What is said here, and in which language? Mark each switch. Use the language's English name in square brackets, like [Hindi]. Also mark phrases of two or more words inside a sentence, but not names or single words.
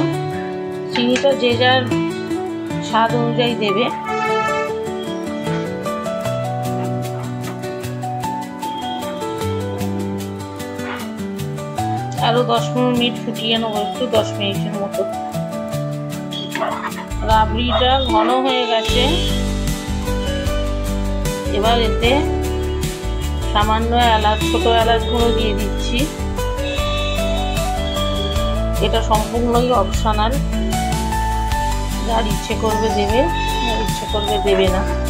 [Bangla] চিনিটা যে যার স্বাদ অনুযায়ী দেবে। আরো 10 মিনিট ফুটিয়ে নেব, একটু 10 মিনিটের মতো। রাবড়িটা ঘন হয়ে गेছে। এবার এতে সামান্য এলাচ, ছোট এলাচ গুঁড়ো দিয়ে দিচ্ছি। এটা সম্পূর্ণই অপশনাল, যার ইচ্ছে করবে দেবে, যার ইচ্ছে করবে দেবে না।